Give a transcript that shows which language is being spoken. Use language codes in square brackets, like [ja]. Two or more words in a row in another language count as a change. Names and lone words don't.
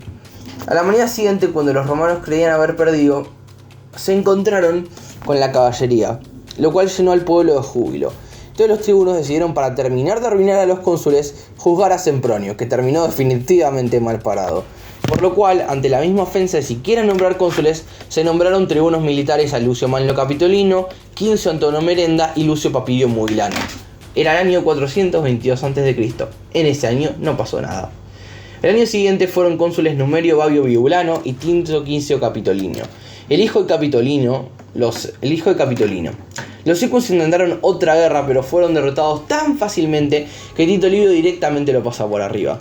[es] A la mañana siguiente, cuando los romanos creían haber perdido, se encontraron con la caballería, lo cual llenó al pueblo de júbilo. Todos los tribunos decidieron, para terminar de arruinar a los cónsules, juzgar a Sempronio, que terminó definitivamente mal parado. Por lo cual, ante la misma ofensa de siquiera nombrar cónsules, se nombraron tribunos militares a Lucio Manlio Capitolino, Quincio Antonio Merenda y Lucio Papirio Muilano. Era el año 422 a.C. En ese año no pasó nada. El año siguiente fueron cónsules Numerio Babio Bibulano y Tito Quincio Capitolino. El hijo de Capitolino. Los equos intentaron otra guerra, pero fueron derrotados tan fácilmente que Tito Livio directamente lo pasó por arriba.